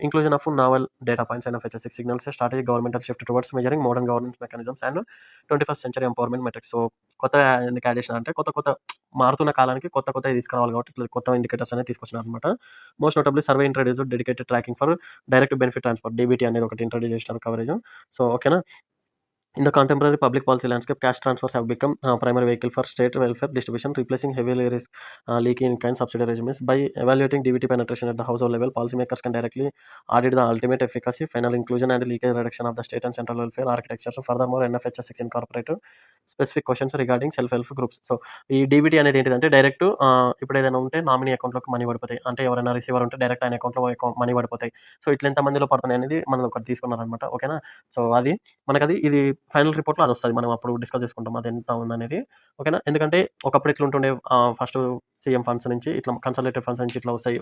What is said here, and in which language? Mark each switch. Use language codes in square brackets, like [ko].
[en] Inclusion of novel data points and FHS signals strategic governmental shift towards measuring modern governance mechanisms and 21st century empowerment metrics. [te] So, కొత్తగా ఎందుకు add చేసినా అంటే కొత్త మారుతున్న కాలానికి కొత్తవి తీసుకురావాలి కాబట్టి ఇట్లా కొత్త ఇండికేటర్స్ అనేది తీసుకొచ్చినారనమాట. [en] most notably survey introduced dedicated tracking for direct benefit transfer DBT [te] అనేది ఒకటి ఇంట్రొడ్యూస్ చేసినారు [en] Coverage. [te] సో, ఓకేనా? [en] In the contemporary public policy landscape, cash transfers have become primary vehicle for state welfare distribution, replacing heavily leaky in-kind subsidy regimes. By evaluating DBT penetration at the household level, policymakers can directly audit the ultimate efficacy, final inclusion, and leakage reduction of the state and central welfare architecture. So, furthermore, NFHS 6 incorporated specific questions regarding self-help groups. [te] So, ఈ DBT అనేది ఏంటిదంటే direct ఇప్పుడు ఏదైనా ఉంటే nominee అకౌంట్‌లోకి money పడిపోతాయి. అంటే ఎవరైనా రిసీవర్ ఉంటే డైరెక్ట్ ఆయన అకౌంట్‌లో మనీ పడిపోతాయి. సో, ఇట్లా ఎంత మందిలో పడుతున్నాయి అనేది మనం ఒకటి తీసుకున్నారనమాట. ఓకేనా? సో, ఇది ఫైనల్ రిపోర్ట్‌లో అదొస్తది. మనం అప్పుడు డిస్కస్ చేసుకుంటాం అదెంత ఉందనేది. ఓకేనా? ఎందుకంటే ఒకప్పుడు ఎట్లుంటుండే ఫస్టు సీఎం ఫండ్స్ నుంచి ఇట్లా కన్సాలిడేటెడ్ ఫండ్స్ నుంచి ఇట్లా వస్తాయి.